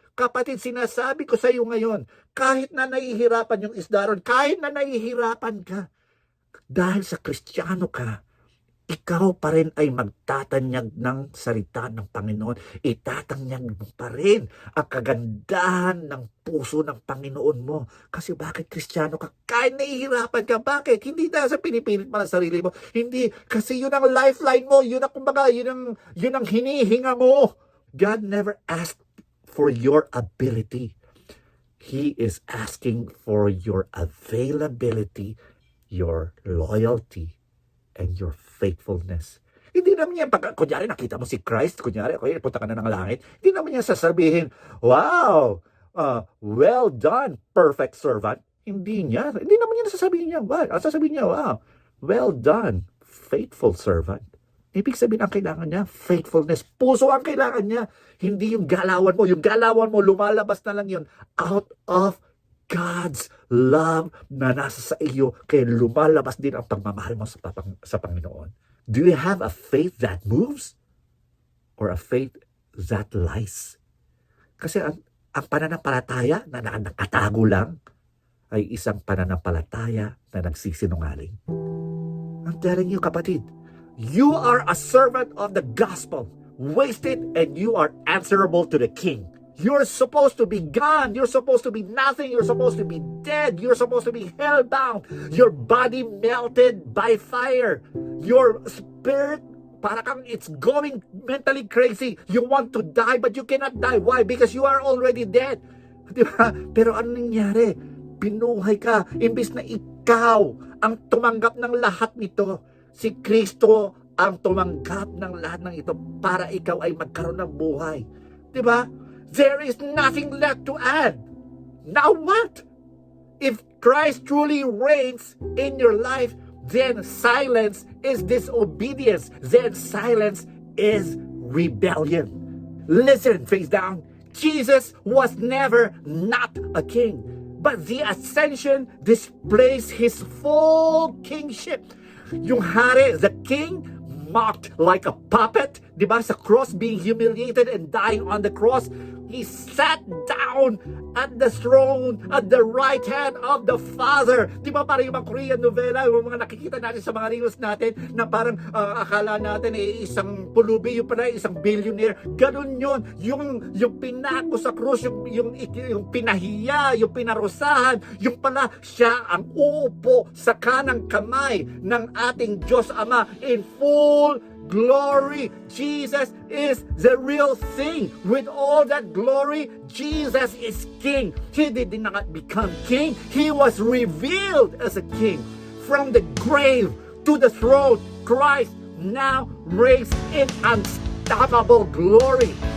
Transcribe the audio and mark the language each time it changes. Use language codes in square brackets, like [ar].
[tl] Kapatid, sinasabi ko sa iyo ngayon, kahit na nahihirapan yung isda ron, kahit na nahihirapan ka, dahil sa Kristiyano ka, ikaw pa rin ay magtatanyag ng salita ng Panginoon. Itatanyag mo pa rin ang kagandahan ng puso ng Panginoon mo. Kasi bakit Kristiyano ka? Kahit nahihirapan ka, bakit? Hindi dahil sa pinipilit mo ng sarili mo. Hindi, kasi yun ang lifeline mo. Yun ang hinihinga mo. [en] God never asked for your ability. He is asking for your availability, your loyalty, and your faithfulness. [tl] Hindi naman yan, kunyari nakita mo si Christ, kunyari, punta ka na ng langit, hindi naman yan sasabihin, [en] wow, well done, perfect servant. [tl] Hindi naman yan sasabihin niya, wow, sasabihin niya, wow, well done, [en] faithful servant. [tl] Ibig sabihin ang kailangan niya, faithfulness. Puso ang kailangan niya. Hindi yung galawan mo. Yung galawan mo, lumalabas na lang yun [en] out of God's love [tl] na nasa sa iyo. Kaya lumalabas din ang pagmamahal mo sa Panginoon. [en] Do you have a faith that moves? Or a faith that lies? [tl] Kasi ang pananampalataya na nakatago lang ay isang pananampalataya na nagsisinungaling. [en] I'm telling you, kapatid, you are a servant of the gospel. Waste it and you are answerable to the King. You're supposed to be gone. You're supposed to be nothing. You're supposed to be dead. You're supposed to be hellbound. Your body melted by fire. Your spirit, [tl] para kang [en] it's going mentally crazy. You want to die but you cannot die. Why? Because you are already dead. [tl] Diba? Pero ano nangyari? Binuhay ka. Imbis na ikaw ang tumanggap ng lahat nito. Si Kristo ang tumanggap ng lahat ng ito para ikaw ay magkaroon ng buhay. Diba? [en] There is nothing left to add. Now what? If Christ truly reigns in your life, then silence is disobedience. Then silence is rebellion. Listen, face down. Jesus was never not a king, but the ascension displays his full kingship. Yung hari, the king, mocked like a puppet, di ba? Sa cross, being humiliated and dying on the cross. He sat down at the throne at the right hand of the Father. [tl] Di ba parang yung mga Korean novela, yung mga nakikita natin sa mga reels natin na parang akala natin isang pulubi, yung pala isang billionaire. Ganun yun. Yung pinako sa krus, yung pinahiya, yung pinarusahan, yung pala siya ang uupo sa kanang kamay ng ating Diyos Ama [en] in full glory. Jesus is the real thing. With all that glory, Jesus is king. He did not become king. He was revealed as a king. From the grave to the throne, Christ now reigns in unstoppable glory.